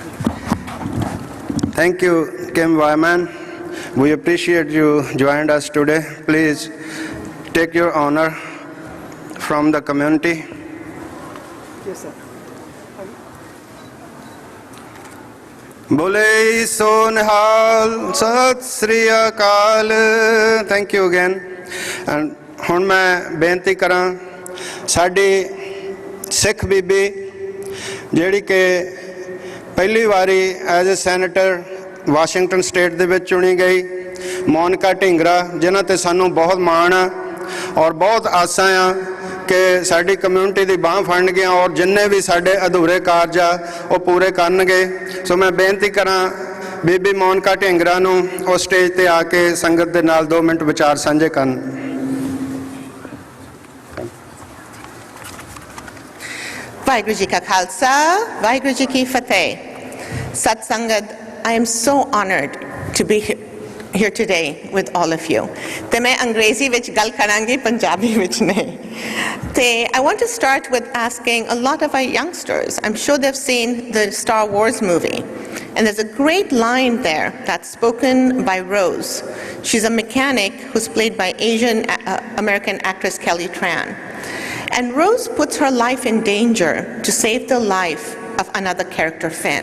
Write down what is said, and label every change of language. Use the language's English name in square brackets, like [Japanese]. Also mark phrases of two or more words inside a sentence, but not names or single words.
[English] Thank you, Kim Wyman. We appreciate you joined us today. Please take your honor from the community. Yes, sir. [Punjabi] ਬੋਲੇ ਸੋ ਨਿਹਾਲ ਸਤ ਸ੍ਰੀ ਅਕਾਲ. [English] Thank you again. [Punjabi] And ਹੁਣ ਮੈਂ ਬੇਨਤੀ ਕਰਾਂ ਸਾਡੀ ਸਿੱਖ ਬੀਬੀ ਜਿਹੜੀ ਕਿ ਪਹਿਲੀ ਵਾਰੀ [English] as a senator [Punjabi] ਵਾਸ਼ਿੰਗਟਨ ਸਟੇਟ ਦੇ ਵਿੱਚ ਚੁਣੀ ਗਈ, ਮੋਨਿਕਾ ਢਿੰਗਰਾ, ਜਿਨ੍ਹਾਂ ਤੇ ਸਾਨੂੰ ਬਹੁਤ ਮਾਣ ਆ ਔਰ ਬਹੁਤ ਆਸਾਂ ਆ ਕਿ ਸਾਡੀ ਕਮਿਊਨਿਟੀ ਦੀ ਬਾਂਹ ਫੜਨਗੀਆਂ ਔਰ ਜਿੰਨੇ ਵੀ ਸਾਡੇ ਅਧੂਰੇ ਕਾਰਜ ਆ ਉਹ ਪੂਰੇ ਕਰਨਗੇ। ਸੋ ਮੈਂ ਬੇਨਤੀ ਕਰਾਂ ਬੀਬੀ ਮੋਨਿਕਾ ਢਿੰਗਰਾ ਨੂੰ ਉਹ ਸਟੇਜ ਤੇ ਆ ਕੇ ਸੰਗਤ ਦੇ ਨਾਲ 2 ਮਿੰਟ ਵਿਚਾਰ ਸਾਂਝੇ ਕਰਨ। ਵਾਹਿਗੁਰੂ ਜੀ ਕਾ ਖ਼ਾਲਸਾ, ਵਾਹਿਗੁਰੂ ਜੀ ਕੀ ਫ਼ਤਿਹ. ਸਤ ਸੰਗਤ, [English] I am so honored to be here today with all of you. [Punjabi] ਤੇ ਮੈਂ ਅੰਗਰੇਜ਼ੀ ਵਿੱਚ ਗੱਲ ਕਰਾਂਗੀ, ਪੰਜਾਬੀ ਵਿੱਚ ਨਹੀਂ. [English] ਤੇ I want to start with asking a lot of our youngsters. I'm sure they've seen the Star Wars movie. And there's a great line there that's spoken by Rose. She's a mechanic who's played by Asian American actress Kelly Tran. And Rose puts her life in danger to save the life of another character, Finn.